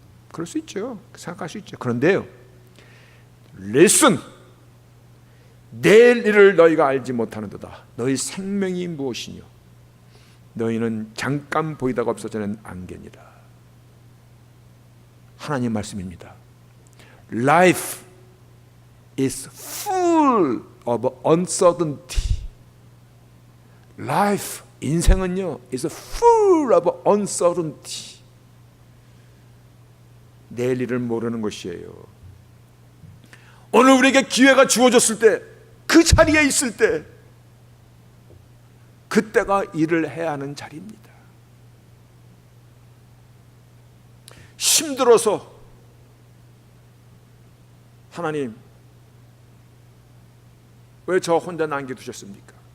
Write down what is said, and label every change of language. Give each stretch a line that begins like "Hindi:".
Korean: 그럴 수 있죠. 생각할 수 있죠. 그런데요, listen. 내일 일을 너희가 알지 못하는도다. 너희 생명이 무엇이뇨? 너희는 잠깐 보이다가 없어지는 안개니라. 하나님 말씀입니다.
English: Life is full of uncertainty. Life,
Korean: 인생은요,
English: is full of uncertainty.
Korean: 내일 일을 모르는 것이에요. 오늘 우리에게 기회가 주어졌을 때, 그 자리에 있을 때, 그때가 일을 해야 하는 자리입니다. 힘들어서 하나님 왜 저 혼자 남겨두셨습니까?